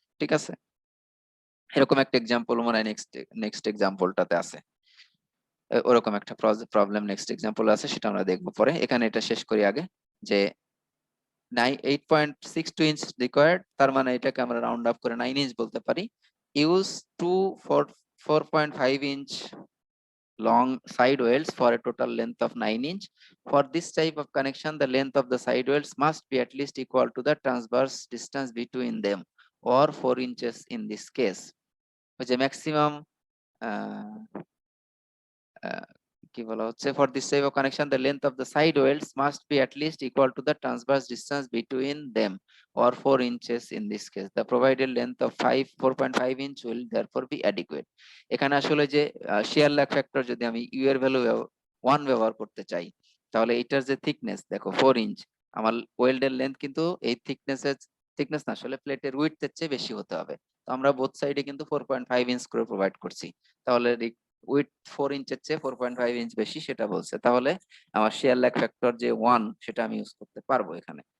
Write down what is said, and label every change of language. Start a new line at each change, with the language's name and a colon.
Bangla: ঠিক আছে, এরকম একটা এক্সাম্পল মনে হয় নেক্সট এক্সাম্পলটাতে আছে। ওরকম একটা প্রবলেম নেক্সট এক্সাম্পল আছে, সেটা আমরা দেখবো পরে। এখানে এটা শেষ করি আগে, যে 8.62 ইঞ্চ রিকোয়ার্ড, তার মানে এটাকে আমরা রাউন্ড আপ করে 9 ইঞ্চ বলতে পারি।
English: Use 4.5 inch long side welds for a total length of 9 inch. For this type of connection, the length of the side welds must be at least equal to the transverse distance between them, or 4 inches in this case, which is maximum
Bangla: কি বলা হচ্ছে,
English: for this type of connection the length of the side welds must be at least equal to the transverse distance between them, or 4 inches in this case. The provided length of 4.5 inch will therefore be adequate.
Bangla: এখানে আসলে যে shear lag factor যদি আমি u এর value 1 ব্যবহার করতে চাই, তাহলে এটার যে থিকনেস দেখো 4 ইঞ্চ, আমার ওয়েল্ডের লেন্থ কিন্তু এই থিকনেস না, আসলে প্লেটের উইডথ এর চেয়ে বেশি হতে হবে। তো আমরা বোথ সাইডে কিন্তু 4.5 ইঞ্চ করে প্রোভাইড করছি, তাহলে উইথ 4 ইঞ্চের চেয়ে 4.5 ইঞ্চ বেশি সেটা বলছে, তাহলে আমার শেয়ার ল্যাগ ফ্যাক্টর যে 1 সেটা আমি ইউজ করতে পারবো এখানে।